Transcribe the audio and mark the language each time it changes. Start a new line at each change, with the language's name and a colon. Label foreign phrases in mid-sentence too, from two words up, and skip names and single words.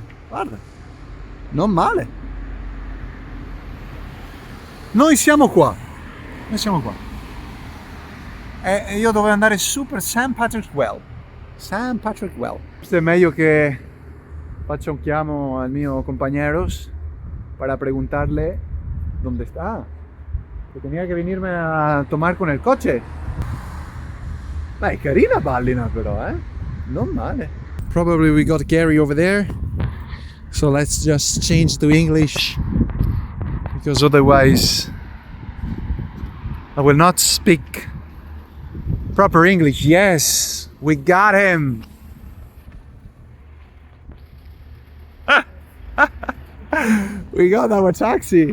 Italian: Guarda, non male. Noi siamo qua. E io dovevo andare su per St. Patrick's Well. Questo è meglio che faccia un chiamo al mio
Spanish: compañeros para preguntarle dónde está. Que tenía que venirme a tomar con el coche.
Italian: Beh, è carina Ballina però, non male.
English: Probably we got Gary over there. So let's just change to English. Because otherwise I will not speak proper English. Yes, we got him. We got our taxi.